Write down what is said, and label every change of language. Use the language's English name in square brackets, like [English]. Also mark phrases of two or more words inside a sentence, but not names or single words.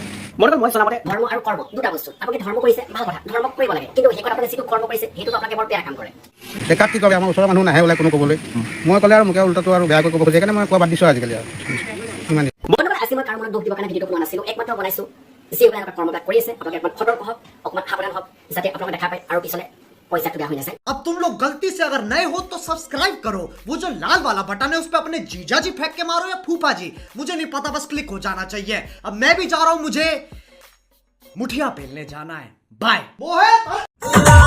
[Assamese] বৰ্তমান মই জনামতে ধৰ্ম আৰু কৰ্ম দুটা বস্তু। আপোনালোকে ধৰ্ম কৰিছে ভাল কথা, ধৰ্ম কৰিব লাগে, কিন্তু সেই আপোনালোকে যিটো কৰ্ম কৰিছে সেইটোতো আপোনালোকে বৰ বেয়া কাম কৰে। ডেকাত কি ক'বে, আমাৰ ওচৰৰ মানুহ নাহে ওলাই কোনো ক'বলৈ। মই ক'লে আৰু মোকে উল্টাটো আৰু বেয়াকৈ ক'ব খোজে, সেইকাৰণে মই কোৱা বাদ দিছোঁ আজিকালি আৰু ইমানেই। বৰ্তমান আজি মই কাৰো মনত দুখ দিবৰ কাৰণে ভিডিঅ'টো বনোৱা নাছিলোঁ, একমাত্ৰ বনাইছোঁ যিসকলে এনেকুৱা কৰ্মবিলাক কৰি আছে আপোনালোকে অকণমান সতৰ্ক হওক, অকণমান সাৱধান হওক, যাতে আপোনালোকে দেখা পায় আৰু পিছলে পইচাটো বেয়া হৈ নাযায়। [Hindi] अब तुम लोग गलती से अगर नए हो तो सब्सक्राइब करो, वो जो लाल वाला बटन है उस पे अपने जीजा जी फेंक के मारो या फूफा जी, मुझे नहीं पता, बस क्लिक हो जाना चाहिए। अब मैं भी जा रहा हूं, मुझे मुठिया पेलने जाना है। बाय।